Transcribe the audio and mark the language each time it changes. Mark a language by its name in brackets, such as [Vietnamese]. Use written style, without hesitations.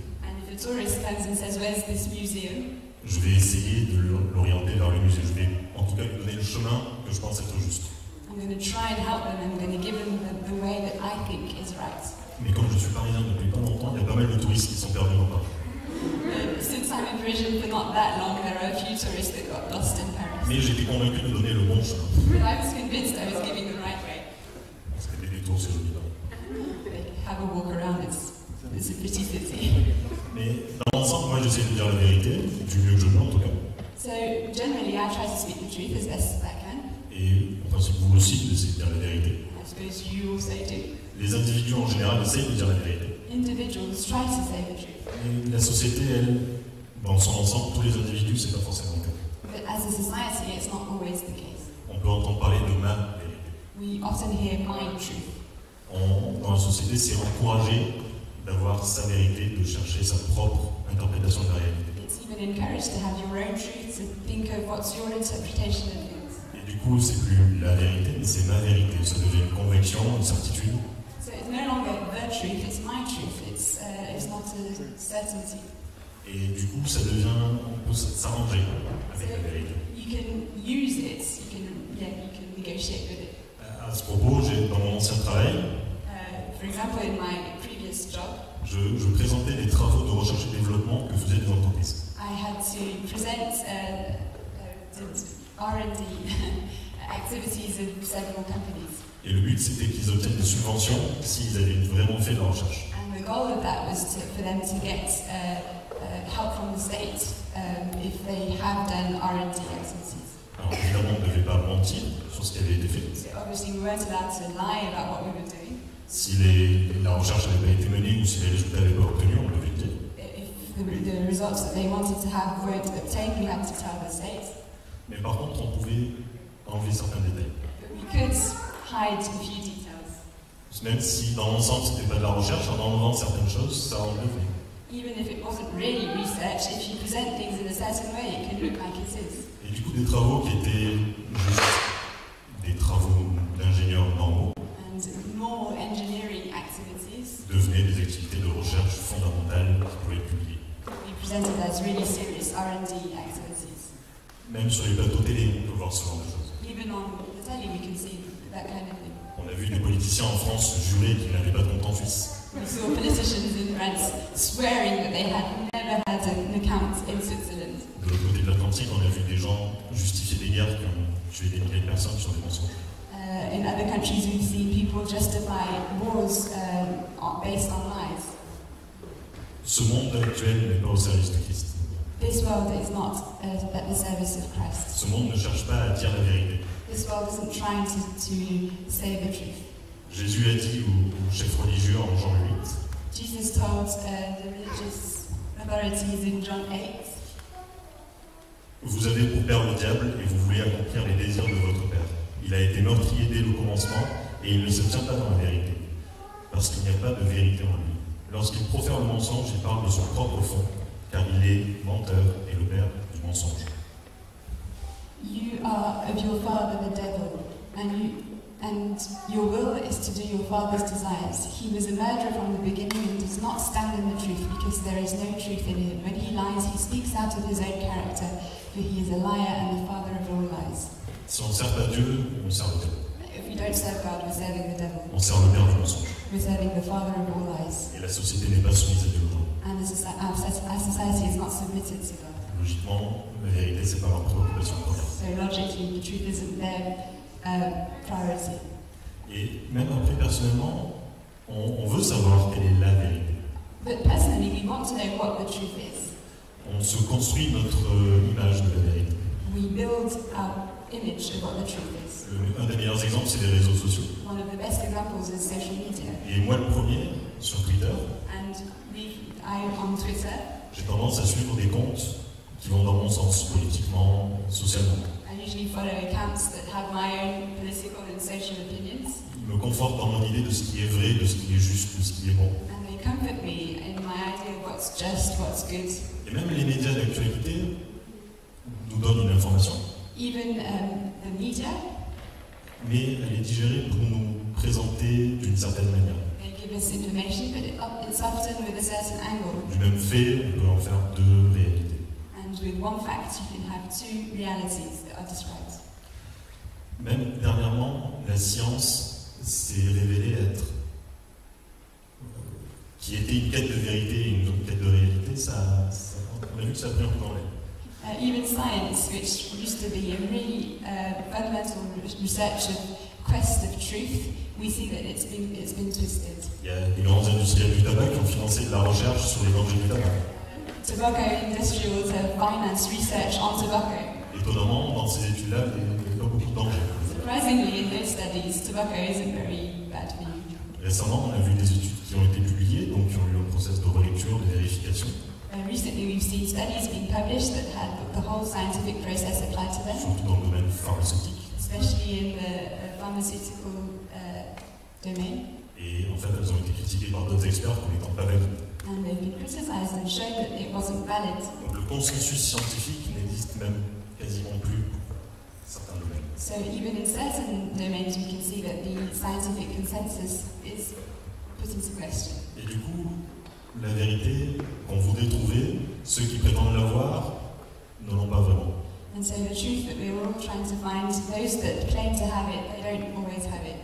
[English] And if a tourist comes and says where's this museum, [French] je vais essayer de l'orienter vers le musée. Je vais en tout cas lui donner le chemin que je pense être juste. [English] I'm going to try and help them and I'm going to give them the way that I think is right. [French] Mais comme je suis parisien depuis pas longtemps, il y a pas mal de touristes qui sont perdus dans Paris. [English] Since I'm in Britain for not that long, there are a few tourists that got lost in Paris. [French] Mais j'étais convaincu de donner le bon chemin. [English] But I was convinced I was giving the right way. [French] Parce que des détours, c'est joli. [English] They have a walk around, it's a pretty city. [French] Mais dans l'ensemble, moi j'essaie de dire la vérité, du mieux que je peux en tout cas. [English] So generally I try to speak the truth as best as I can. [French] Et en principe, vous aussi, vous essayez de dire la vérité. [English] I suppose you also do. [French] Les individus en général essayent de dire la vérité. [English] Individuals try to say the truth. [French] Et la société, elle, dans son ensemble, tous les individus, c'est pas forcément le cas. [English] But as a society, it's not always the case. [French] On peut entendre parler de ma vérité. [English] We often hear my truth. [French] Dans la société, c'est encouragé d'avoir sa vérité, de chercher sa propre interprétation de la réalité. [English] It's even encouraged to have your own truth, to think of what's your interpretation of things. [French] Et du coup, c'est plus la vérité, mais c'est ma vérité. Ça devient une conviction, une certitude. [English] So it's no longer the truth, it's my truth. It's not a certainty. [French] Et du coup, ça devient, on peut s'arranger avec la vérité. [English] You can use it, you can negotiate with it. [French] À ce propos, dans mon ancien travail, [English] For example, in my previous job, [French] je présentais les travaux de recherche et développement que faisaient les entreprises. [English] I had to present the R&D activities of several companies. [French] Et le but, c'était qu'ils obtiennent des subventions s'ils avaient vraiment fait de la recherche. [English] And the goal of that was for them to get help from the state if they have done R&D activities. [French] Alors évidemment, on ne devait pas mentir sur ce qui avait été fait. [English] So obviously we weren't allowed to lie about what we were doing. [French] Si la recherche n'avait pas été menée ou si les résultats n'avaient pas obtenus, on devait le dire. [English] If the results that they wanted to have weren't obtained, we had to tell the state. [French] Mais par contre, on pouvait enlever certains détails. [English] But we could hide a few details. [French] Même si dans l'ensemble, ce n'était pas de la recherche, en enlevant certaines choses, ça en devenait. [English] Even if it wasn't really research, if you present things in a certain way, it can look like it is. [French] Et du coup, des travaux qui étaient juste des travaux d'ingénieurs normaux [English] And more engineering activities [French] devenaient des activités de recherche fondamentales qui pouvaient être publiées. [English] we presented as really serious R&D activities. [French] Même sur les plateaux télé, on peut voir ce genre de choses. [English] Even on the telly, we can see that kind of thing. [French] On a vu des politiciens en France jurer qu'ils n'avaient pas de compte en Suisse. [English] We saw politicians in France swearing that they had never had an account in Switzerland. [French] De l'autre côté de l'Atlantique, on a vu des gens justifier des guerres qui ont tué des milliers de personnes sur des mensonges. [English] In other countries, we've seen people justify wars based on lies. [French] Ce monde actuel n'est pas au service de Christ. [English] This world is not at the service of Christ. [French] Ce monde ne cherche pas à dire la vérité. [English] This world isn't trying to say the truth. [French] Jésus a dit aux chefs religieux en Jean 8, [English] Jesus told the religious authorities in John 8, [French] vous avez pour père le diable et vous voulez accomplir les désirs de votre père. Il a été meurtrier dès le commencement et il ne se tient pas dans la vérité, parce qu'il n'y a pas de vérité en lui. Lorsqu'il profère le mensonge, il parle de son propre fond, car il est menteur et le père du mensonge. [English] You are of your father the devil, and your will is to do your father's desires. He was a murderer from the beginning and does not stand in the truth, because there is no truth in him. When he lies, he speaks out of his own character, for he is a liar and the father of all lies. [French] Si on sert pas Dieu, on sert le diable. [English] If we don't serve God, we're serving the devil. [French] On sert le père du mensonge. [English] We're serving the father of all lies. [French] Et la société n'est pas soumise à Dieu aujourd'hui. [English] And our society is not submitted to God. [French] Logiquement, la vérité, c'est pas leur préoccupation première. [English] So logically, the truth isn't their priority. [French] Et même après, personnellement, on veut savoir quelle est la vérité. [English] But personally, we want to know what the truth is. [French] On se construit notre image de la vérité. [English] We build our image of what the truth is. [French] Un des meilleurs exemples, c'est les réseaux sociaux. [English] One of the best examples is social media. [French] Et moi, le premier, sur Twitter, [English] And on Twitter, [French] j'ai tendance à suivre des comptes qui vont dans mon sens, politiquement, socialement. [English] I usually follow accounts that have my own political and social opinions. [French] Ils me confortent dans mon idée de ce qui est vrai, de ce qui est juste, de ce qui est bon. [English] And they comfort me in my idea of what's just, what's good. [French] Et même les médias d'actualité nous donnent une information, [English] Even the media, [French] mais elle est digérée pour nous présenter d'une certaine manière. [English] they give us information, but it's often with a certain angle. [French] Du même fait, on peut en faire deux réalités. [English] And with one fact, you can have two realities that are described. [French] Même dernièrement, la science s'est révélée être qui était une quête de vérité et une quête de réalité, on a vu que ça a pris un coup dans l'air. [English] Even science, which used to be a really fundamental research of quest of truth, we see that it's been twisted. [French] Il y a des grands industriels du tabac qui ont financé de la recherche sur les dangers du tabac. [English] Tobacco industrials have financed research on tobacco. [French] Étonnamment, dans ces études-là, il n'y a pas beaucoup de dangers. [English] Surprisingly, in those studies, tobacco isn't very bad for you. [French] Récemment, on a vu des études qui ont été publiées, donc qui ont eu un process de relecture, de vérification. [English] Recently, we've seen studies being published that had the whole scientific process applied to them, [French] Surtout dans le domaine pharmaceutique. [English] especially in the pharmaceutical domain. [French] Et en fait, elles ont été critiquées par d'autres experts comme étant pas valides. [English] And they've been criticised and shown that it wasn't valid. [French] Donc le consensus scientifique n'existe même quasiment plus pour certains domaines. [English] So even in certain domains, we can see that the scientific consensus is put into question. [French] Et du coup, la vérité qu'on voudrait trouver, ceux qui prétendent l'avoir ne l'ont pas vraiment. [English] And so the truth that we're all trying to find, those that claim to have it, they don't always have it.